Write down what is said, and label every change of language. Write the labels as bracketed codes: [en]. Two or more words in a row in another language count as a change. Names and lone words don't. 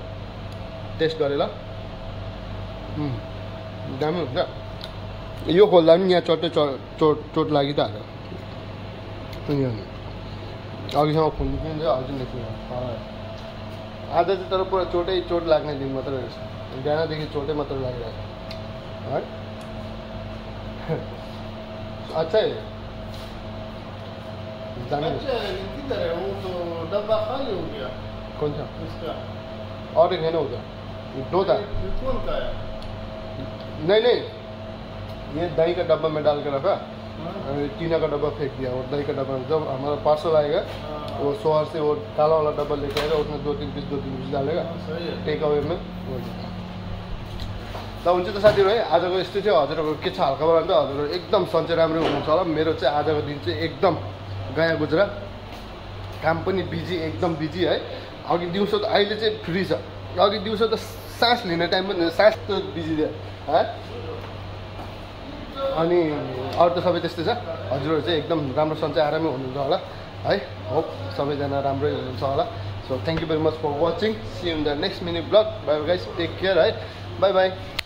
[ne] टेस्ट गरेर दामी हुन्छ। यो खोल्दा पनि यहाँ चट्टै चोट लागि त हाल्यो। अघिसम्म खोल्नु पनि अझै निस्किनु। आज चाहिँ तर पुरा चोट लाग्ने दिन मात्रै रहेछ। बिहानदेखि चोटै मात्रै लागिरहेछ है। [hi] अच्छा है, डब्बा खाली हो गया। कौन सा? इसका और एक है ना उधर, दो था। कौन का है? नहीं, ये दही का डब्बा में डाल के रखा, टीना का डब्बा फेंक दिया। और दही का डब्बा जब हमारा पार्सल आएगा वो शहर से वो काला वाला डब्बा लेके आएगा, उसमें 2-3 पीस डालेगा [en] take away [hi] में। [ne] त हुन्छ त साथीहरू है। आजको यस्तो थियो। हजुरहरूको के छ हालखबर? अन्त हजुरहरू एकदम सन्चै राम्रो हुनुहुन्छ होला। मेरो चाहिँ आजको दिन चाहिँ एकदम [hi] गया गुजरा। [ne] काम पनि बिजी, एकदम बिजी है। अघि दिउँसो त, अहिले चाहिँ फ्री छ। अघि दिउँसो त सास लिने टाइम पनि, सास त बिजी थियो है। अनि अरू त सबै त्यस्तै छ। हजुरहरू चाहिँ एकदम राम्रो सन्चै आरामै हुनुहुन्छ होला है। होप सबैजना राम्रै हुनुहुन्छ होला। [en] So thank you very much for watching. See you in the next mini vlog. Bye guys, take care है। Bye.